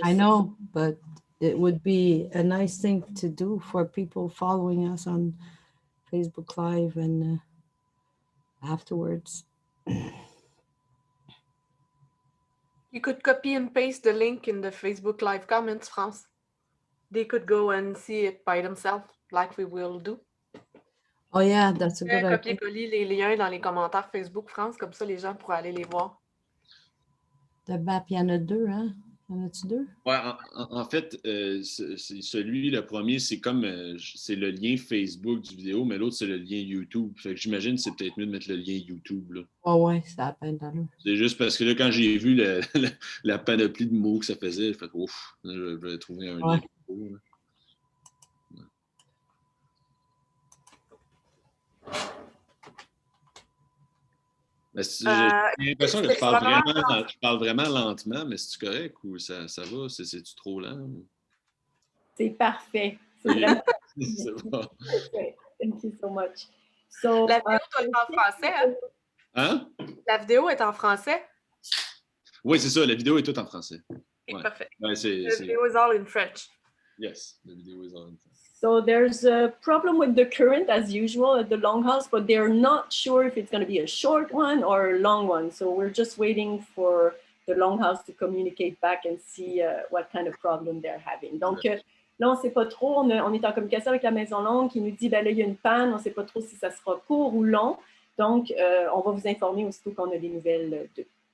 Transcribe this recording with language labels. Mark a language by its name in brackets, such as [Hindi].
[English] I know, but it would be a nice thing to do for people following us on Facebook Live and afterwards. You could copy and paste the link in the Facebook Live comments, France. They could go and see it by themselves, like we will do. Oh yeah, that's a good idea. [French] Copier-coller les liens dans les commentaires Facebook, France, comme ça les gens pourraient aller les voir. De BAP, il y en a deux, hein? Y en a-tu deux? Ouais, en fait, celui, le premier, c'est comme c'est le lien Facebook du vidéo, mais l'autre, c'est le lien YouTube. Fait que j'imagine que c'est peut-être mieux de mettre le lien YouTube, là. Oh ouais, ça a peine d'allure. C'est juste parce que là, quand j'ai vu la panoplie de mots que ça faisait, j'ai fait ouf, je vais trouver un lien. Là. J'ai l'impression que je parle vraiment lentement, mais c'est-tu correct ou ça va? C'est-tu trop lent? C'est parfait. C'est vraiment C'est bon. [English] parfait. Thank you so much. So, [French] la vidéo est en français, hein? Hein? La vidéo est en français? Oui, c'est ça. La vidéo est toute en français. [English] Okay, perfect. [French] Ouais, [English] the video is all in French. Yes, the video is all in French. So there's a problem with the current as usual at the Longhouse, but they're not sure if it's going to be a short one or a long one. So we're just waiting for the Longhouse to communicate back and see what kind of problem they're having. [French] Donc là, on ne sait pas trop. On est en communication avec la Maison Longue qui nous dit, ben là, il y a une panne. On ne sait pas trop si ça sera court ou long. Donc, on va vous informer aussitôt qu'on a des nouvelles d'eux.